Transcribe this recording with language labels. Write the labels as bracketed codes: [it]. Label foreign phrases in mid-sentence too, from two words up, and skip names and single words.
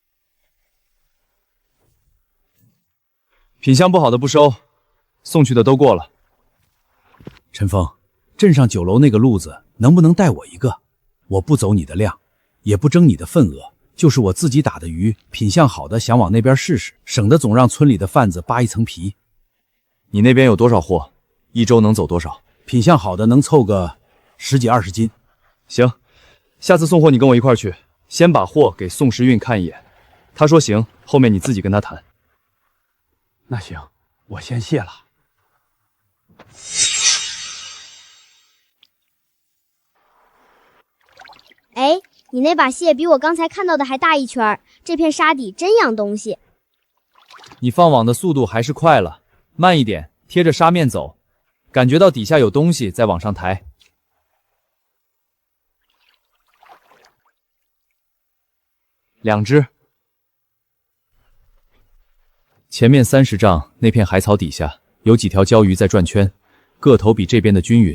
[zh] 品相不好的不收，送去的都過了。陳峰，镇上酒樓那個路子能不能帶我一個？我不走你的量，也不爭你的份額。就是我自己打的魚，品相好的想往那邊試試，省得總讓村裡的販子扒一層皮。你那邊有多少貨？1周能走多少？品相好的能湊個10幾20斤。行，下次送貨你跟我一塊去，先把貨給宋时運看一眼，他說行，後面你自己跟他談。那行，我先謝了。哎，你那把蟹比我刚才看到的还大一圈，这片沙底真養東西。你放網的速度還是快了，慢一點，貼着沙面走，感覺到底下有東西在往上抬。2隻。前面30丈那片海草底下有幾條鮫魚在轉圈，個頭比這邊的均勻。